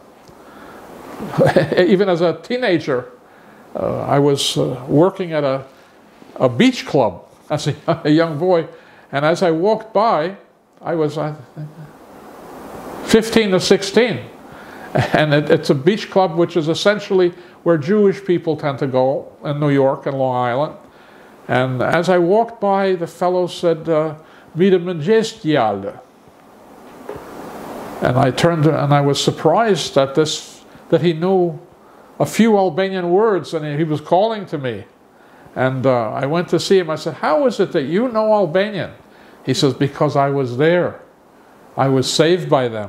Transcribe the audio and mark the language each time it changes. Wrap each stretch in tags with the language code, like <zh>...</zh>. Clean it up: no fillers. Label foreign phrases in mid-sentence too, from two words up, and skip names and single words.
<en>Even as a teenager, I was working at a beach club as a young boy, and as I walked by, I was 15 or 16, and it's a beach club which is essentially where Jewish people tend to go in New York and Long Island. And as I walked by, the fellow said,</en> <sq>"Mirë mëngjes djalë."</sq> <en>And I turned and I was surprised that he knew a few Albanian words, and he was calling to me. And I went to see him. I said, "How is it that you know Albanian?" He says, "Because I was there. I was saved by them."</en>